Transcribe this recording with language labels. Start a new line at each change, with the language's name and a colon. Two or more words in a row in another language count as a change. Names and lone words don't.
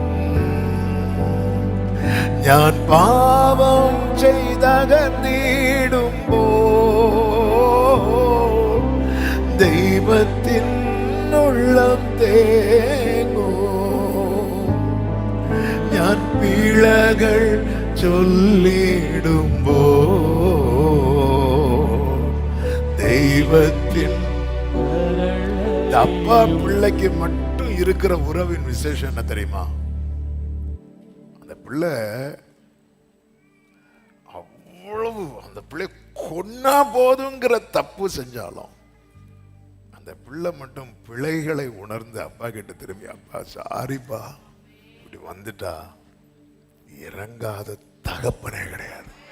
Malayalam: ഞാൻ പാപം ചെയ്തകർന്നിടുമ്പോ ദൈവത്തിൻ ഉള്ളം തേങ്ങും. ഞാൻ പിഴകൾ ചൊല്ലിടുമ്പോ தெய்வத்தின்.
Tamil: அப்பா பிள்ளைக்கு மட்டும் இருக்கிற உறவின் விசேஷம் என்ன தெரியுமா? அந்த பிள்ளை அவ்வளவு, அந்த பிள்ளை கொன்னா போதுங்கிற தப்பு செஞ்சாலும் அந்த பிள்ளை மட்டும் பிழைகளை உணர்ந்து அப்பா கிட்ட திரும்பி, அப்பா சாரிப்பா இப்படி வந்துட்டா, இறங்காத தகப்பனே கிடையாது.